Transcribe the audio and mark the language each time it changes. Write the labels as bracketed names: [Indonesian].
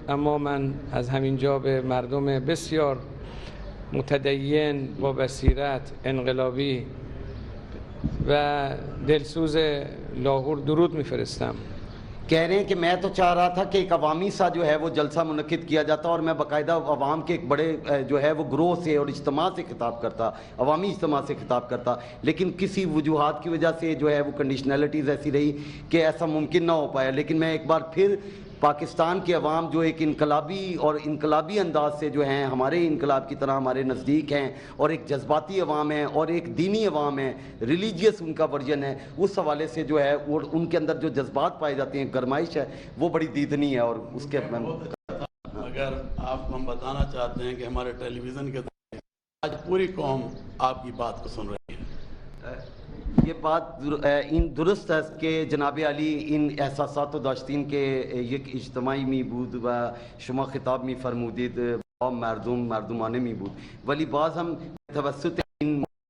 [Persian] اما من از همینجا به مردم بسیار متدین با بصیرت، انقلابی و دلسوز لاهور درود میفرستم۔ [Urdu] کہہ رہے ہیں کہ میں تو چاہ رہا تھا کہ ایک عوامی سا جو ہے وہ جلسہ منعقد کیا جاتا، اور میں باقاعدہ عوام کے ایک بڑے جو ہے وہ گروہ سے اور اجتماع سے خطاب کرتا، عوامی اجتماع سے خطاب کرتا، لیکن کسی وجوہات کی وجہ سے جو ہے وہ کنڈیشنلٹیز ایسی رہی کہ ایسا ممکن نہ ہو پایا۔ لیکن میں ایک بار پھر پاکستان کے عوام جو ایک انقلابی اور انقلابی انداز سے جو ہیں ہمارے انقلاب کی طرح ہمارے نزدیک ہیں، اور ایک جذباتی عوام ہے اور ایک دینی عوام ہے، ریلیجیس ان کا ورژن ہے، اس حوالے سے جو ہے اور ان کے اندر جو جذبات پائے جاتے ہیں، گرمائش ہے، وہ بڑی دیدنی ہے۔ اور اس کے اگر آپ کو ہم بتانا چاہتے ہیں کہ ہمارے ٹیلی ویژن کے آج پوری قوم آپ کی بات کو سن رہی ہے۔ یہ بات [Persian] این درست است که جناب علی این احساسات رو داشتین که یک اجتماعی می بود و شما خطاب می فرمودید مردمانه می بود، ولی باز هم توسط این